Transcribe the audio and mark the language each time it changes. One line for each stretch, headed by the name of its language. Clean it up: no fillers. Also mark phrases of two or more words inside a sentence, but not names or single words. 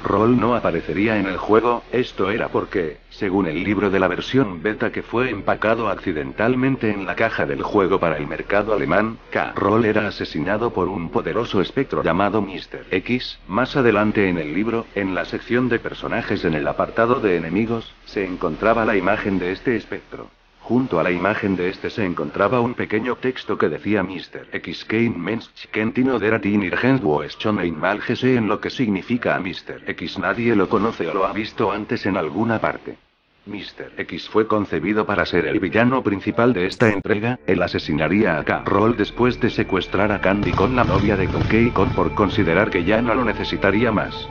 Spanish: Rool no aparecería en el juego, esto era porque, según el libro de la versión beta que fue empacado accidentalmente en la caja del juego para el mercado alemán, K. Rool era asesinado por un poderoso espectro llamado Mr. X. Más adelante en el libro, en la sección de personajes en el apartado de enemigos, se encontraba la imagen de este espectro. Junto a la imagen de este se encontraba un pequeño texto que decía Mr.
German: X kein Mensch kennt ihn oder hat ihn irgendwo schon einmal gesehen,
Spanish: lo que significa a Mr. X nadie lo conoce o lo ha visto antes en alguna parte. Mr. X fue concebido para ser el villano principal de esta entrega, él asesinaría a K. Rool después de secuestrar a Candy Kong, la novia de Donkey Kong, por considerar que ya no lo necesitaría más.